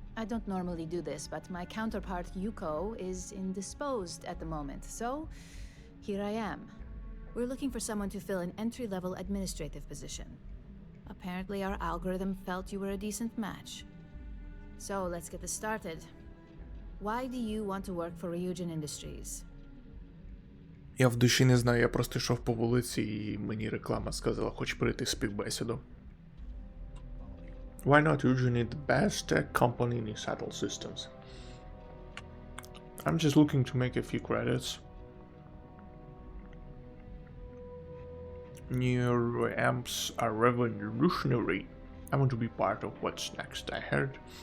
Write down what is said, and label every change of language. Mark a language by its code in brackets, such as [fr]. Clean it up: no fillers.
[en] I don't normally do this, but my counterpart Yuko is indisposed at the moment, so here I am. We're looking for someone to fill an entry-level administrative position. Apparently our algorithm felt you were a decent match. So let's get this started. Why do you want to work for Ryujin Industries? [uk] Я в душі не знаю, я просто йшов по вулиці і мені реклама сказала, хоч прийти співбесіду. [en] Why not Ryujin the best tech company in shuttle systems? I'm just looking to make a few credits. New amps are revolutionary. I want to be part of what's next, I heard.